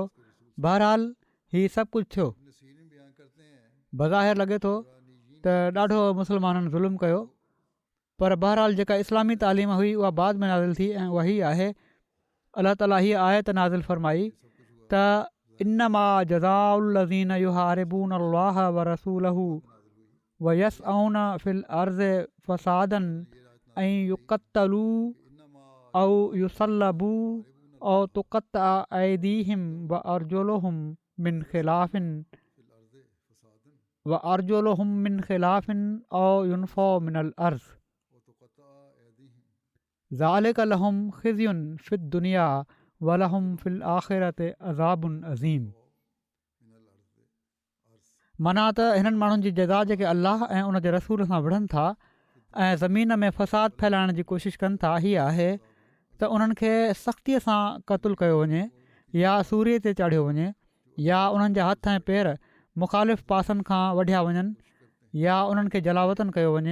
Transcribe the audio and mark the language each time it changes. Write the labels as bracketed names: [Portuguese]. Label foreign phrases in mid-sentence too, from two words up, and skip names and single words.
[Sindhi] बहरहाल हीउ सभु कुझु थियो। बज़ाहिर लॻे थो त ॾाढो मुस्लमाननि ज़ुल्म कयो, पर बहरहाल जेका इस्लामी तालीम हुई उहा बाद में नाज़िल थी ऐं उहा हीअ आहे, अलाह ताला हीअ आयत नाज़िल फ़रमाई त [Arabic] إنما جزاء الذين يحاربون الله ورسوله ويسعون في الأرض فسادا أن يقتلوا أو يصلبوا أو تقطع أيديهم وأرجلهم من خلاف أو ينفوا من الأرض ذلك لهم خزي في الدنيا ولهم في الآخرة عذاب عظيم. [Sindhi] माना त हिननि माण्हुनि जी जज़ा जेके अल्लाह ऐं उन जे रसूल सां विढ़नि था ऐं ज़मीन में फ़साद फैलाइण जी कोशिशि कनि था, हीअ आहे त उन्हनि खे सख़्तीअ सां क़तलु कयो वञे या सूरीअ ते चाढ़ियो वञे या उन्हनि जा हथ ऐं पेर मुख़ालिफ़ पासनि खां वढिया वञनि या उन्हनि खे जलावतन कयो वञे।